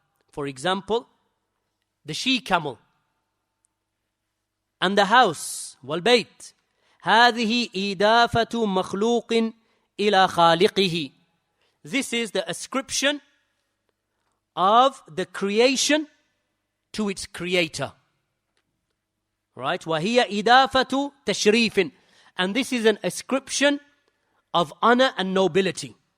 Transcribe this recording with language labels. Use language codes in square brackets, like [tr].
[en] For example, the she-camel. And the house, والبيت. [ar] هذه إضافة مخلوق إلى خالقه. [en] This is the ascription of the creation to its creator. [ar] Right? وهي إضافة تشريف. [en] And this is an ascription of honor and nobility.